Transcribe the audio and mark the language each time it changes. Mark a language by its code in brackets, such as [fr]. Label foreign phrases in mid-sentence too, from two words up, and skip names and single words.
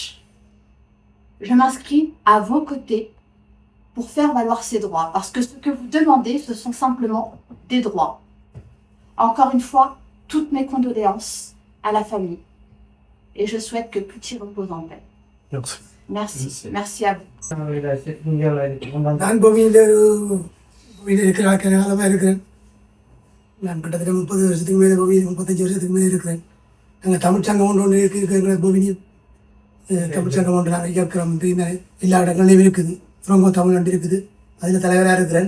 [fr] Je m'inscris à vos côtés pour faire valoir ces droits, parce que ce que vous demandez, ce sont simplement des droits. Encore une fois, toutes mes condoléances à la famille et je souhaite que Putti repose en paix. Merci à vous. [ta] நான் கோவிலில் இருக்கிற காலமாக இருக்கிறேன். நான் கிட்டத்தட்ட 30 வருஷத்துக்கு மேலே கோவில் 35 வருஷத்துக்கு மேலே இருக்கிறேன். நாங்கள் தமிழ்ச்சங்கம் ஒன்று இருக்கிற கோவிலில் தமிழ்ச்சங்கம் ஒன்று நாங்கள் இயக்கிறோம். எல்லா இடங்கள்லையும் இருக்குது. ரொம்ப தமிழ்நாடு இருக்குது. அதில் தலைவராக இருக்கிறேன்.